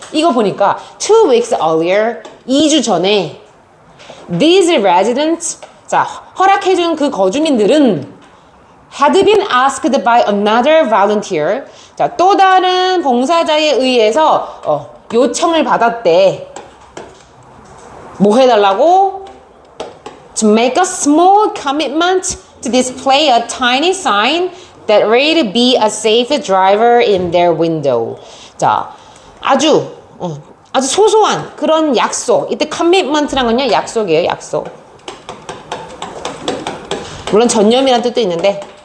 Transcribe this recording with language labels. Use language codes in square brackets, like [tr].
[ko] 이거 보니까 [en] 2 weeks earlier, [ko] 2주 전에 [en] these residents, [ko] 자, 허락해준 그 거주민들은 [en] had been asked by another volunteer, [ko] 자, 또 다른 봉사자에 의해서 요청을 받았대. 뭐 해달라고? [en] To make a small commitment to display a tiny sign that read be a safe driver in their window. [ko] 자, 아주 소소한 그런 약속. 이때 commitment란 건요, 약속이에요, 약속. 물론 전념이라는 뜻도 있는데.